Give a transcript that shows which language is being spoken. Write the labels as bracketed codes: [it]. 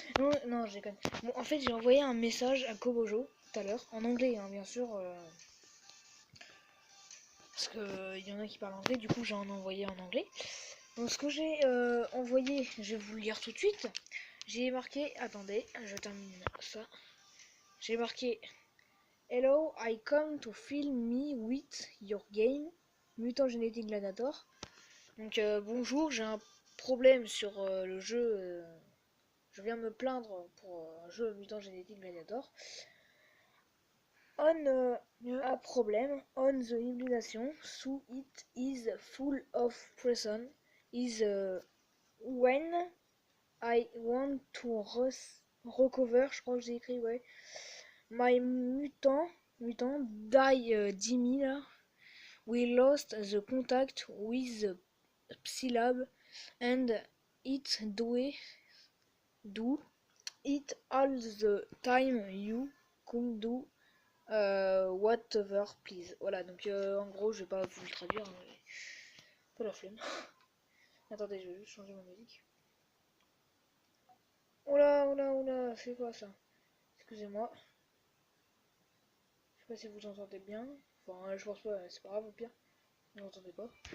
[fr] Non, non, j'ai quand même... Bon, en fait, j'ai envoyé un message à Kobojo, tout à l'heure, en anglais, hein, bien sûr. Parce que il y en a qui parlent anglais, du coup, j'en ai envoyé en anglais. Donc, ce que j'ai envoyé, je vais vous le lire tout de suite. J'ai marqué... Attendez, je termine ça. J'ai marqué... [en] Hello, I come to film me with your game, Mutant Genetic Gladiator. [fr] Donc bonjour, j'ai un problème sur le jeu. Je viens me plaindre pour un jeu Mutant Genetic Gladiator. [en] On a problem on the hybridation, so it is full of prison. Is when I want to recover, [fr] je crois que j'ai écrit, ouais. [en] My mutant die 10 000. We lost the contact with the Psylab and it do it all the time you come do whatever please. [fr] Voilà, donc en gros, je vais pas vous le traduire, hein, mais pas la flemme. Attendez, je vais juste changer ma musique. Oula, oula, oula, c'est quoi ça? Excusez-moi. Je sais pas si vous entendez bien. Enfin, je pense pas, c'est pas grave au pire. Vous n'entendez pas.